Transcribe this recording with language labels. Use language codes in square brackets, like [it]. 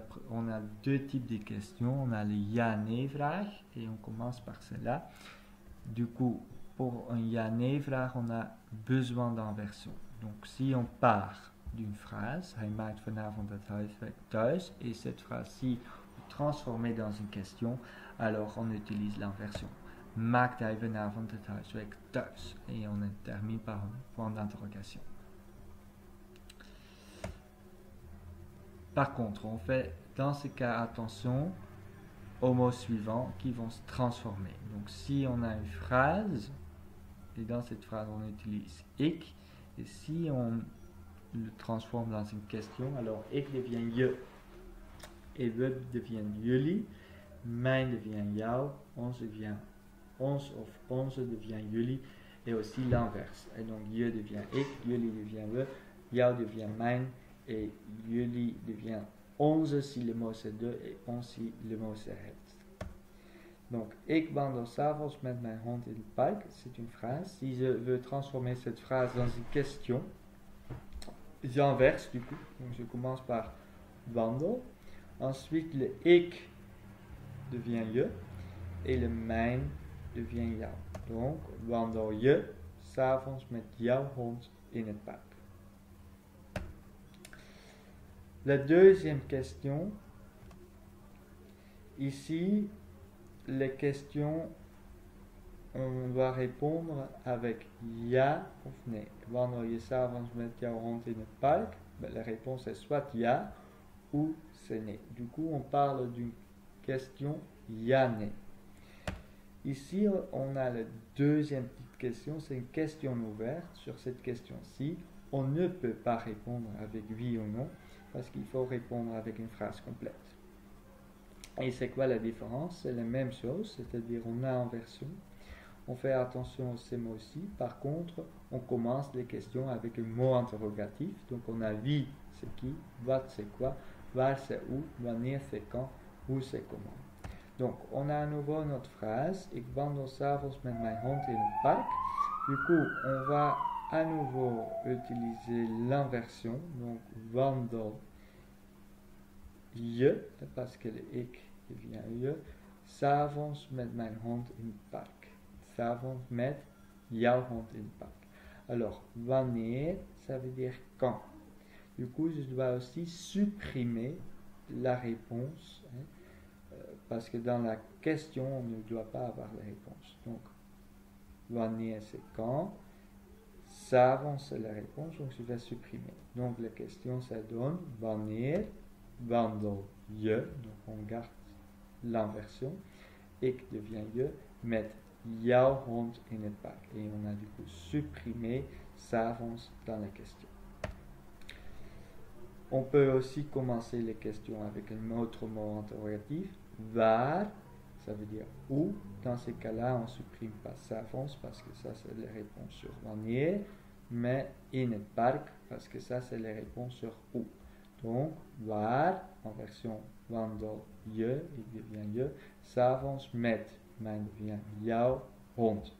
[fr] On a deux types de questions, on a le ja-nee vraag et on commence par celle-là. Du coup, pour un ja-nee vraag, on a besoin d'inversion. Donc, si on part d'une phrase, [nl] hij maakt vanavond het huiswerk thuis, [fr] et cette phrase-ci est transformée dans une question, alors on utilise l'inversion. [nl] Maakt hij vanavond het huiswerk thuis? [fr] Et on termine par un point d'interrogation. Par contre, on fait dans ce cas attention aux mots suivants qui vont se transformer. Donc, si on a une phrase, et dans cette phrase on utilise ik, et si on le transforme dans une question, alors ik devient je, et we devient jullie, mijn devient jou, ons devient ons of onze devient jullie, et aussi l'inverse. Et donc je devient ik, jullie devient we, jou devient mijn, et jullie devient onze si le mot c'est de, et ons si le mot c'est het. Donc, [nl] ik wandel s'avonds met mijn hond in het park, [fr] c'est une phrase. Si je veux transformer cette phrase dans une question, j'inverse du coup. Donc, je commence par wandel. Ensuite, le ik devient je et le mijn devient jou. [nl] Donc, wandel je s'avonds met jouw hond in het park. [fr] La deuxième question, ici, les questions, on doit répondre avec ja of nee. [nl] Wandel je s'avonds met jouw hond in het park? [fr] La réponse est soit ja ou c'est nee. Du coup, on parle d'une question ja-nee. Ici, on a la deuxième petite question, c'est une question ouverte. Sur cette question-ci, on ne peut pas répondre avec oui ou non, parce qu'il faut répondre avec une phrase complète. Et c'est quoi la différence? C'est la même chose, c'est-à-dire on a inversion. On fait attention à ces mots-ci. Par contre, on commence les questions avec un mot interrogatif. Donc on a wie, c'est qui, wat, c'est quoi, waar, c'est où, wanneer, c'est quand, hoe, c'est comment. Donc on a à nouveau notre phrase. [nl] Ik wandel 's avonds met mijn hond in het park. [fr] Du coup, on va à nouveau utiliser l'inversion. Donc wandel je, parce que le ik devient je. [nl] 's avonds met mijn hond in het park. 's avonds met jouw hond in het parc. [fr] Alors, wanneer, ça veut dire quand. Du coup, je dois aussi supprimer la réponse, parce que dans la question, on ne doit pas avoir la réponse. Donc, wanneer, c'est quand. 's avonds, c'est la réponse, donc je vais supprimer. Donc, la question, ça donne wanneer, wandel je, donc on garde l'inversion. [nl] Ik devient je, met jouw hond in het park. [fr] Et on a du coup supprimé 's avonds dans la question. On peut aussi commencer les questions avec un autre mot interrogatif. Waar, ça veut dire où. Dans ces cas-là, on ne supprime pas 's avonds parce que ça c'est les réponses sur wanneer. Mais in het park parce que ça c'est les réponses sur où. Donc, waar, en version wandel je, ik devient je. [nl] 's avonds met, mijn devient jouw hond.